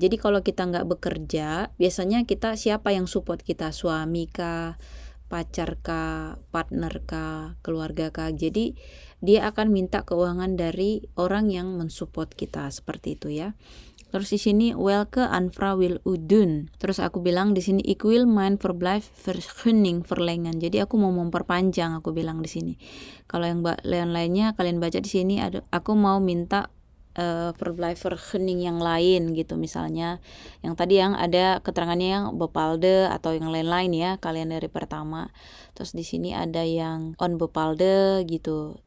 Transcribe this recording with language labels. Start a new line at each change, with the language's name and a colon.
Indonesian: Jadi kalau kita nggak bekerja, biasanya kita siapa yang support kita, suami kah, pacar kah, partner kah, keluarga kah. Jadi dia akan minta keuangan dari orang yang mensupport kita, seperti itu ya. Terus di sini welke Anfra will udun. Terus aku bilang di sini
Dutch: ik wil mijn verblijfsvergunning verlengen.
Indonesian: Jadi aku mau memperpanjang, aku bilang di sini. Kalau yang lainnya kalian baca di sini, ada aku mau minta verblijfvergunning yang lain gitu, misalnya yang tadi yang ada keterangannya yang bepaalde atau yang lain-lain ya, kalian dari pertama. Terus di sini ada yang onbepaalde gitu.